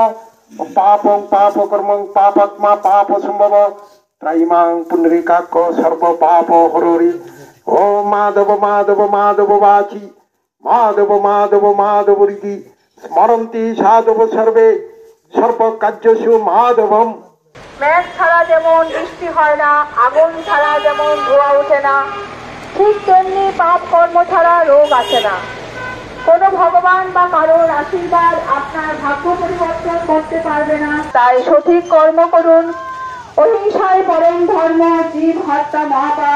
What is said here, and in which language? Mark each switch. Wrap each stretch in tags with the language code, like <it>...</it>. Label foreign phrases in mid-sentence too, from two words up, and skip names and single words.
<sa>पापं पाप कर्मं पापात्मा पाप संभव त्रयीमां पुंडरीकाक्ष सर्व पाप हरोरि। ओम माधव माधव माधव वाची माधव माधव माधव रीति स्मरन्ति साधव सर्वे सर्व कार्येषु माधवम।</sa> <bn>মেঘ ছাড়া যেমন বৃষ্টি হয় না, আগুন ছাড়া যেমন ধোঁয়া ওঠে না, ঠিক তেমনি পাপ কর্ম ছাড়া রোগ আসে না। কোনো ভগবান বা কারোর আশীর্বাদ আপনার ভাগ্য পরিবর্তন করতে পারবে না। তাই সঠিক কর্ম করুন। অহিংসাই পরম ধর্ম, জীব হত্যা মহাপাপ।</bn>